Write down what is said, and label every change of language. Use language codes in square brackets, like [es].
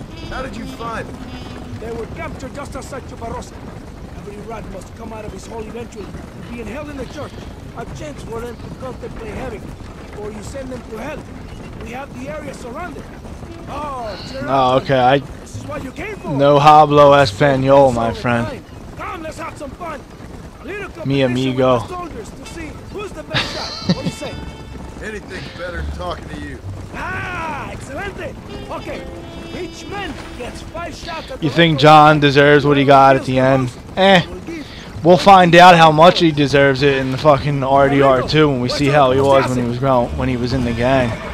[en] How did you find them? They were captured just outside Chuparosa. Every rat must come out of his holy entry, being held in the church. A chance for them to contemplate heaven, or you send them to hell. We have the area surrounded. Oh, okay. This is what you came for. [es] No hablo español, [en] my friend. Come, let's have some fun. [es] Mi amigo. [en] Soldiers to see who's the best shot. What do you say? Anything's better than talking to you. [es] Ah, excelente. [en] Okay, each man gets 5 shots at You think John deserves what he got at the end? We'll find out how much he deserves it in the fucking RDR 2 when we see how he was when he was in the gang.